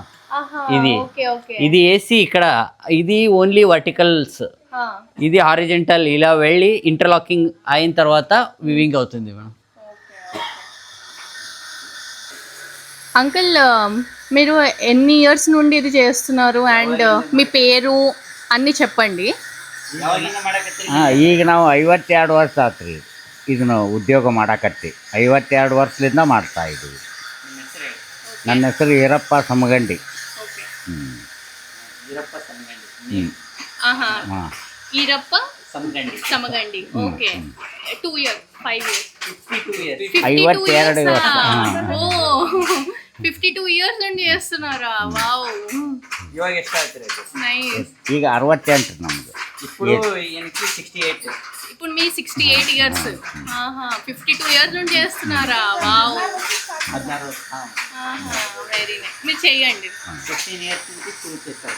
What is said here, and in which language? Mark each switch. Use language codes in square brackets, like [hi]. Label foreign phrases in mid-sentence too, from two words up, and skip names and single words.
[te] ఇది వేసి ఇక్కడ ఇది [en] only verticals, [te] ఇది హారిజెంటల్. ఇలా వెళ్ళి ఇంటర్లాకింగ్ అయిన తర్వాత వివింగ్ అవుతుంది మేడం. అంకుల్, మీరు ఎన్ని ఇయర్స్ నుండి ఇది చేస్తున్నారు అండ్ మీ పేరు అన్నీ చెప్పండి. [kn] ಈಗ ನಾವು 52 ವರ್ಷ ಆತ್ರಿ ಇದನ್ನು ಉದ್ಯೋಗ ಮಾಡಕತ್ತಿ. 52 ವರ್ಷದಿಂದ ಮಾಡ್ತಾ ಇದ್ದೀವಿ. ನನ್ನ ಹೆಸರು ಈರಪ್ಪ ಸಮಗಂಡಿ. ಈರಪ್ಪ ಸಮಗಂಡಿ. ಓಕೆ. [en] 2 years, 5 years, [kn] 52 ವರ್ಷ. [te] 52 years నుండి చేస్తున్నారా? వావ్. [kn] ఇವಾಗ ಎಷ್ಟು ಆಗ್ತಿದೆ? [te] నైస్. [kn] ಈಗ 68 ನಮ್ದು. [te] ఇప్పుడు ఈయనకి 68. ఇప్పుడు మీ 68 years. 52 years నుండి చేస్తున్నారా? వావ్. 16 [en] very nice. [te] మీరు చెయ్యండి. 15 ఇయర్స్ నుంచి షూట్ చేస్తాను.